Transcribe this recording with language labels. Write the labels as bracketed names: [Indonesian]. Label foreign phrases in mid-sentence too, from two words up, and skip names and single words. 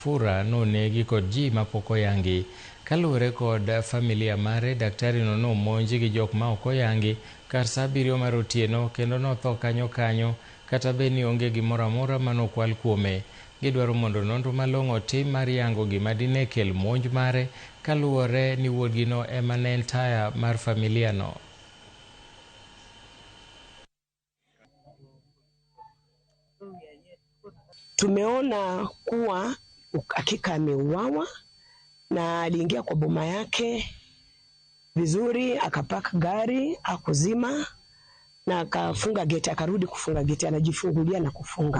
[Luo (Kenya and Tanzania)] Fura nonegi kod ji mapok oyangi. Kaluwore kod familia mare, daktari no nomonji gi jok ma ok oyangi kar saa 7 mar otieno kendo notho kanyo kata be ni onge gimoro amora manokwal kuome. Gidwaro mondo nonro malong'o tim mar yango gima dine kel monj mare, kaluwore ni wuodgino ema ne en taya mar familia no. [Swahili] Tumeona kuwa hakika ameuawa na aliingia kwa boma yake vizuri, akapaka gari, akuzima na akafunga gate, akarudi kufunga gate, anajifungulia na kufunga.